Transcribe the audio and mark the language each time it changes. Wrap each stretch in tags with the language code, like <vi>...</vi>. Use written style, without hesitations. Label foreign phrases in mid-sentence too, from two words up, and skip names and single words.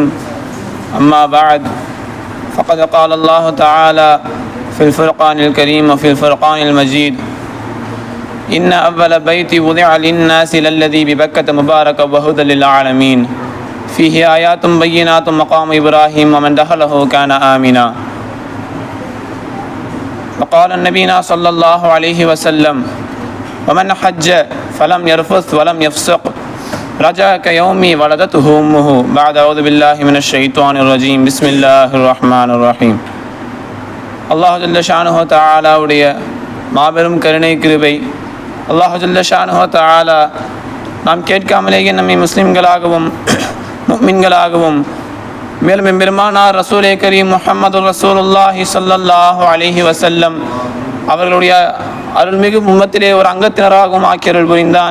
<ar>أما بعد، فقد قال الله تعالى في الفرقان الكريم وفي الفرقان المجيد: إن أول بيت وضع للناس للذي ببكة مبارك وهدى للعالمين فيه آيات بينات مقام إبراهيم ومن دخله كان آمنا. وقال النبينا صلى الله عليه وسلم: ومن حج فلم يرفث ولم يفسق رجع كيوم ولدته أمه. بعد أعوذ بالله من الشيطان الرجيم. بسم الله الرحمن الرحيم. الله جل شأنه تعالى</ar> <ta>உடைய மாபெரும் கருணை கிருபை,</ta> <ar>الله جل شأنه تعالى</ar> <ta>நாம் கேட்காமலேயே நம்மை முஸ்லிம்களாகவும் முஃமின்களாகவும் மேலும் எம்பெருமானார்</ta> <ar>رسول كريم</ar> <ta>முஹம்மது</ta> <ar>رسول الله صلى الله عليه وسلم</ar> <ta>அவர்களுடைய அருள்மிகு உம்மத்திலே ஒரு அங்கத்தினராகவும் ஆக்கியருள் புரிந்தான்.</ta>